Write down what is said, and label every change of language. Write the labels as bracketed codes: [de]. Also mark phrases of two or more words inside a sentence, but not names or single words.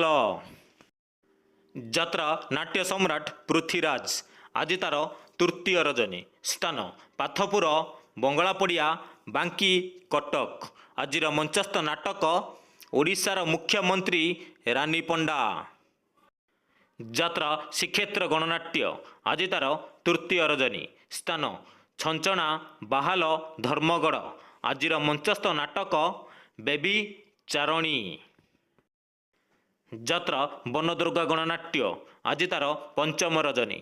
[or] ଯାତ୍ରା ନାଟ୍ୟ ସମ୍ରାଟ ପୃଥ୍ୱୀରାଜ ଆଜି ତାର ତୃତୀୟ ରଜନୀ ସ୍ଥାନ ପାଥପୁର ବଙ୍ଗଳାପଡ଼ିଆ ବାଙ୍କି କଟକ। ଆଜି ମଞ୍ଚସ୍ଥ ନାଟକ ଓଡ଼ିଶାର ମୁଖ୍ୟମନ୍ତ୍ରୀ ରାଣୀ ପଣ୍ଡା। ଯାତ୍ରା ଶ୍ରୀକ୍ଷେତ୍ର ଗଣନାଟ୍ୟ ଆଜି ତାର ତୃତୀୟ ରଜନୀ। ସ୍ଥାନ ଛଞ୍ଚଣା ବାହାଲ ଧର୍ମଗଡ଼। ଆଜିର ମଞ୍ଚସ୍ଥ ନାଟକ ବେବି ଚାରଣୀ। ଯାତ୍ରା ବନଦୁର୍ଗା ଗଣନାଟ୍ୟ ଆଜି ତାର ପଞ୍ଚମ ରଜନୀ।